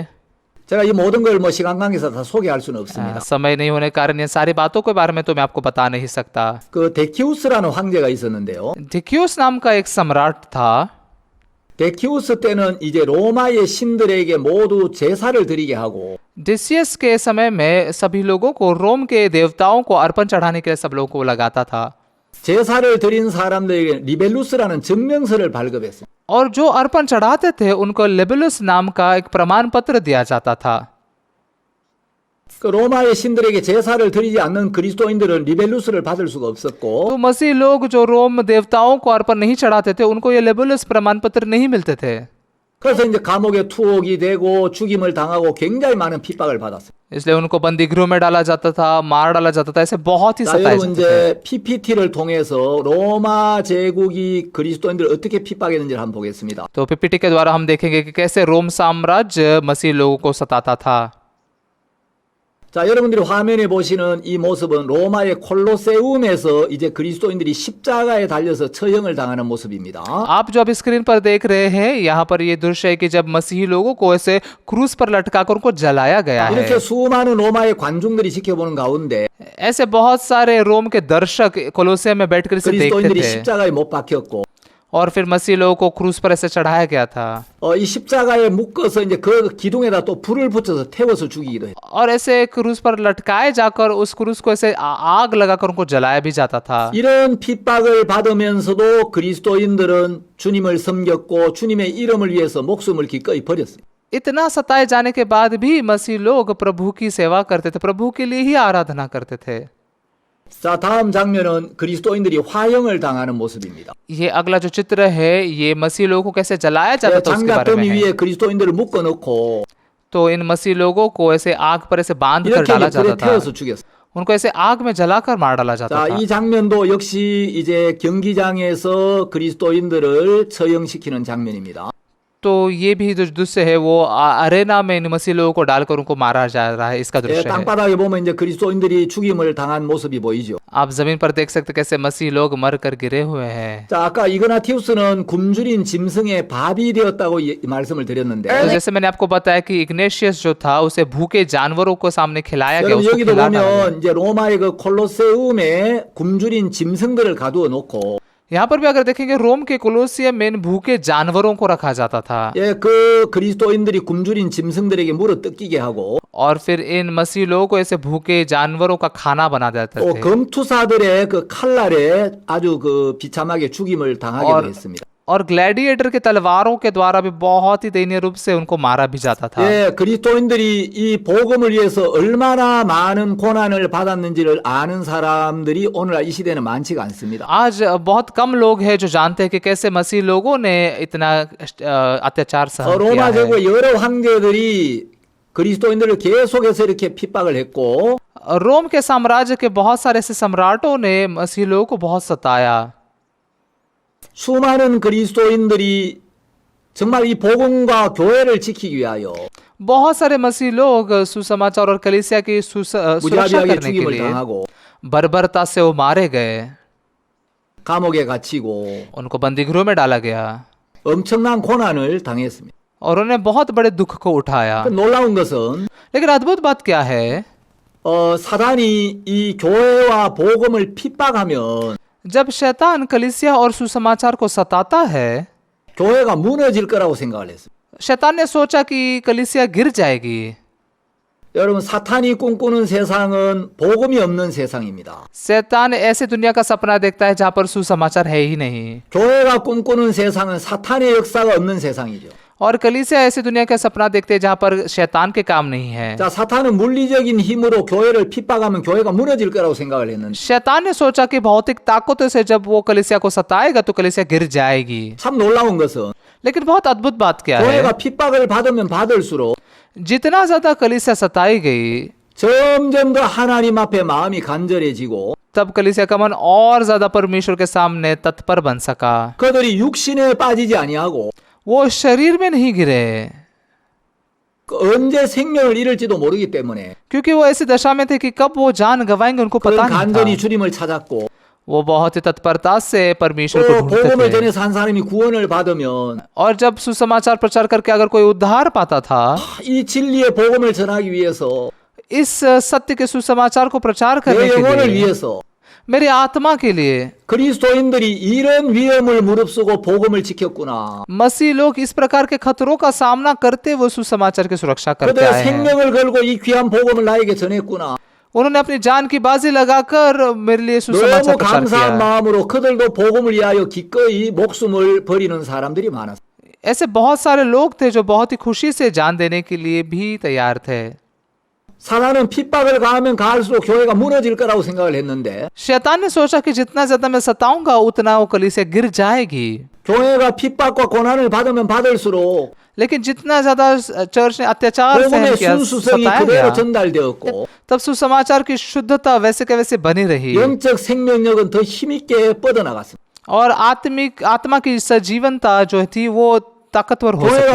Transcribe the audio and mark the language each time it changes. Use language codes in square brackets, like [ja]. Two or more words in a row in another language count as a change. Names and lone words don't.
[ko] 제가 이 모든 걸 뭐 시간 관계에서 다 소개할 수는 없습니다. [hi] समय नहीं होने के कारण ये सारी बातों के बारे में तो मैं आपको बता नहीं सकता। [ko] 그 데키우스라는 황제가 있었는데요. [hi] डिक्यूस नाम का एक सम्राट था। [ko] 데키우스 때는 이제 로마의 신들에게 모두 제사를 드리게 하고 [hi] डिसियस के समय में सभी लोगों को रोम के देवताओं को अर्पण चढ़ाने के लिए सब लोगों को लगाता था [ko] 제사를 드린 사람들에게 리벨루스라는 증명서를 발급했습니다. [hi] और जो अर्पण चढ़ाते थे उनको लेबुलस नाम का एक प्रमाण पत्र दिया जाता था। [ko] 그 로마의 신들에게 제사를 드리지 않는 그리스도인들은 리벨루스를 받을 수가 없었고 [hi] तो मसीह लोग जो रोम देवताओं को अर्पण नहीं चढ़ाते थे उनको ये लेबुलस प्रमाण पत्र नहीं मिलते थे। [ko] 그래서 이제 감옥에 투옥이 되고 죽임을 당하고 굉장히 많은 핍박을 받았어요. [hi] इसलिए उनको बंदी गृह में डाला जाता था, मार डाला जाता था, ऐसे बहुत ही [ko] 자, [hi] सताए [ko] 여러분 [hi] जाते थे। [ko] 이제 PPT를 통해서 로마 제국이 그리스도인들을 어떻게 핍박했는지를 한번 보겠습니다. [hi] तो पीपीटी के द्वारा हम देखेंगे कि कैसे रोम साम्राज्य मसीह लोगों को सताता था। [ko] 자, 여러분들이 화면에 보시는 이 모습은 로마의 콜로세움에서 이제 그리스도인들이 십자가에 달려서 처형을 당하는 모습입니다. [hi] आप जो अभी स्क्रीन पर देख रहे हैं यहाँ पर ये दृश्य है कि जब मसीही लोगों को ऐसे क्रूस पर लटकाकर उनको जलाया गया है। [ko] 이렇게 수많은 로마의 관중들이 지켜보는 가운데 [hi] ऐसे बहुत सारे रोम के दर्शक कोलोसियम में बैठकर इसे देखते [ko] 그리스도인들이 [hi] थे [ko] 십자가에 못 박혔고 [hi] और फिर मसीह लोगों को क्रूस पर ऐसे चढ़ाया गया था [ko] 이 십자가에 묶어서 이제 그 기둥에다 또 불을 붙여서 태워서 죽이기도 해요. [hi] और ऐसे क्रूस पर लटकाए जाकर उस क्रूस को ऐसे आग लगाकर उनको जलाया भी जाता था। [ko] 이런 핍박을 받으면서도 그리스도인들은 주님을 섬겼고 주님의 이름을 위해서 목숨을 기꺼이 버렸어요. [hi] इतना सताए जाने के बाद भी मसीह लोग प्रभु की सेवा करते थे, प्रभु के लिए ही आराधना करते थे। [ko] 자, 다음 장면은 그리스도인들이 화형을 당하는 모습입니다. [hi] ये अगला जो चित्र है ये मसीह लोगों को कैसे जलाया जाता था उसके बारे में [ko] 장갑더미 [hi] है। [ko] 위에 그리스도인들을 묶어놓고 [hi] तो इन मसीह लोगों को ऐसे आग पर ऐसे बांध कर [ko] 이렇게 [hi] डाला [ko] 이제 불에 [hi] जाता था, [ko] 태워서 죽였어요. [hi] उनको ऐसे आग में जलाकर मार डाला जाता [ko] 자, [hi] था। [ko] 이 장면도 역시 이제 경기장에서 그리스도인들을 처형시키는 장면입니다. [hi] तो ये भी जो दृश्य है वो अरेना में इन मसीह लोगों को डालकर उनको मारा जा रहा है, इसका [ko] 예, [hi] दृश्य है। [ko] 땅바닥에 보면 이제 그리스도인들이 죽임을 당한 모습이 보이죠. [hi] आप जमीन पर देख सकते कैसे मसीह लोग मर कर गिरे हुए हैं। [ko] 자, 아까 이그나티우스는 굶주린 짐승의 밥이 되었다고 말씀을 드렸는데 [hi] तो जैसे मैंने आपको बताया कि इग्नेशियस जो था उसे भूखे जानवरों को सामने खिलाया गया, [ko] 여러분 [hi] उसको [ko] 여기도 [hi] खिला डाला गया। [ko] 보면 이제 로마의 그 콜로세움에 굶주린 짐승들을 가두어 놓고 [hi] यहाँ पर भी अगर देखेंगे रोम के कोलोसियम में इन भूखे जानवरों को रखा जाता था [ko] 예, 그 그리스도인들이 굶주린 짐승들에게 물어 뜯기게 하고 [hi] और फिर इन मसीह लोगों को ऐसे भूखे जानवरों का खाना बना देते [ko] 또 [hi] थे [ko] 검투사들의 그 칼날에 아주 그 비참하게 죽임을 당하기도 [hi] और [ko] 했습니다. [hi] और ग्लैडिएटर के तलवारों के द्वारा भी बहुत ही दयनीय रूप से उनको मारा भी जाता था। [ko] 예, 그리스도인들이 이 복음을 위해서 얼마나 많은 고난을 받았는지를 아는 사람들이 오늘날 이 시대는 많지가 않습니다. [hi] आज बहुत कम लोग हैं जो जानते हैं कि कैसे मसीह लोगों ने इतना अत्याचार सहन किया [ko] 로마 [hi] है। [ko] 제국의 여러 황제들이 그리스도인들을 계속해서 이렇게 핍박을 했고 [hi] रोम के साम्राज्य के बहुत सारे ऐसे सम्राटों ने मसीह लोगों को बहुत सताया। [ko] 수많은 그리스도인들이 정말 이 복음과 교회를 지키기 위하여 [hi] बहुत सारे मसीह लोग सुसमाचार और कलीसिया की सुरक्षा [ko] 무자비하게 [hi] करने के [ko] 죽임을 [hi] लिए [ko] 당하고 [hi] बर्बरता से वो मारे गए, [ko] 감옥에 갇히고 [hi] उनको बंदी गृह में डाला गया [ko] 엄청난 고난을 당했습니다. [hi] और उन्हें बहुत बड़े दुख को उठाया। [ko] 놀라운 것은 [hi] लेकिन अद्भुत बात क्या है, [ko] 사단이 이 교회와 복음을 핍박하면 [hi] जब शैतान कलीसिया और सुसमाचार को सताता है, [ko] 교회가 무너질 거라고 생각을 했어요. [hi] शैतान ने सोचा कि कलीसिया गिर जाएगी। [ko] 여러분 사탄이 꿈꾸는 세상은 복음이 없는 세상입니다. [hi] शैतान ऐसे दुनिया का सपना देखता है जहां पर सुसमाचार है ही नहीं, [ko] 교회가 꿈꾸는 세상은 사탄의 역사가 없는 세상이죠. [hi] और कलीसिया ऐसी दुनिया का सपना देखते हैं जहां पर शैतान के काम नहीं है। [ko] 자, 사탄은 물리적인 힘으로 교회를 핍박하면 교회가 무너질 거라고 생각을 했는데 [hi] शैतान ने सोचा कि भौतिक ताकतों से जब वो कलीसिया को सताएगा तो कलीसिया गिर जाएगी। [ko] 참 놀라운 것은 [hi] लेकिन बहुत अद्भुत बात क्या है, [ko] 교회가 핍박을 받으면 받을수록 [hi] जितना ज्यादा कलीसिया सताई गई [ko] 점점 더 하나님 앞에 마음이 간절해지고 [hi] तब कलीसिया का मन और ज्यादा परमेश्वर के सामने तत्पर बन सका। [ko] 그들이 육신에 빠지지 아니하고 [hi] वो शरीर में नहीं गिरे [ko] 언제 생명을 잃을지도 모르기 때문에 [hi] क्योंकि वो ऐसी दशा में थे कि कब वो जान गवाएंगे उनको [ko] 그런 [hi] पता नहीं [ko] 간절히 [hi] था। [ko] 주님을 찾았고 [hi] वो बहुत ही तत्परता से परमेश्वर को [ko] 또 복음을 [hi] ढूंढते थे [ko] 전해서 한 사람이 구원을 받으면 [hi] और जब सुसमाचार प्रचार करके अगर कोई उद्धार पाता था, [ko] 이 진리의 복음을 전하기 위해서 [hi] इस सत्य के सुसमाचार को प्रचार [ko] 내 [hi] करने के [ko] 영혼을 [hi] लिए, [ko] 위해서 [hi] मेरी आत्मा के लिए। [ko] 그리스도인들이 이런 위험을 무릅쓰고 복음을 지켰구나. [hi] मसीह लोग इस प्रकार के खतरों का सामना करते वो सुसमाचार की सुरक्षा करते [ko] 그들의 [hi] आए हैं। [ko] 생명을 걸고 이 귀한 복음을 나에게 전했구나. [hi] उन्होंने अपनी जान की बाजी लगाकर मेरे लिए सुसमाचार [ko] 너무 [hi] प्रचार किया [ko] 감사한 [hi] है। [ko] 마음으로 그들도 복음을 위하여 기꺼이 목숨을 버리는 사람들이 많았어요. [hi] ऐसे बहुत सारे लोग थे जो बहुत ही खुशी से जान देने के लिए भी तैयार थे। [ko] 사단은 핍박을 가하면 가할수록 교회가 무너질 거라고 생각을 했는데 [hi] शैतान ने सोचा कि जितना ज्यादा मैं सताऊंगा उतना वो कलीसिया गिर जाएगी। [ko] 교회가 핍박과 고난을 받으면 받을수록 [hi] लेकिन जितना ज्यादा चर्च ने अत्याचार सहन [ko] 복음의 [hi] किया, [ko] 순수성이 [hi] सताया [ko] 그대로 [hi] गया, [ko] 전달되었고 [hi] तब सुसमाचार की शुद्धता वैसे के वैसे बनी रही [ko] 영적 생명력은 더 힘있게 뻗어나갔습니다. [hi] और आत्मा की सजीवनता जो थी वो ताकतवर हो [ko] 교회가